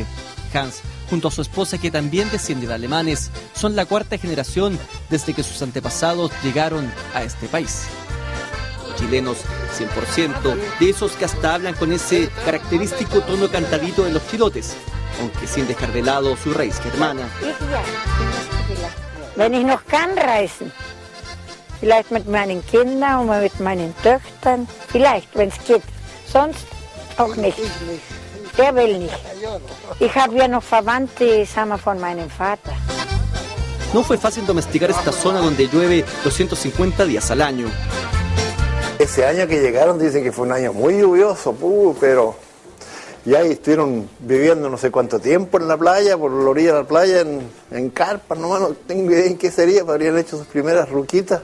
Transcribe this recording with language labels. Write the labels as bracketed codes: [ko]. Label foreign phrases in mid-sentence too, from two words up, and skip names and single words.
[es] Hans, junto a su esposa que también desciende de alemanes, son la cuarta generación desde que sus antepasados llegaron a este país. Chilenos 100%, de esos que hasta hablan con ese característico tono cantadito de los chilotes, aunque sin dejar de lado su raíz germana. [de] Wenn ich noch kann reisen, vielleicht mit meinen Kindern und mit meinen Töchtern, vielleicht, wenn es geht, sonst auch nicht. Der will nicht. Ich habe ja noch Verwandte, sagen wir, von meinem Vater. [es] No fue fácil domesticar esta zona donde llueve 250 días al año. Ese año que llegaron dicen que fue un año muy lluvioso, pero ya estuvieron viviendo no sé cuánto tiempo en la playa, por la orilla de la playa, en carpas, nomás no tengo idea en qué sería, pero habrían hecho sus primeras ruquitas.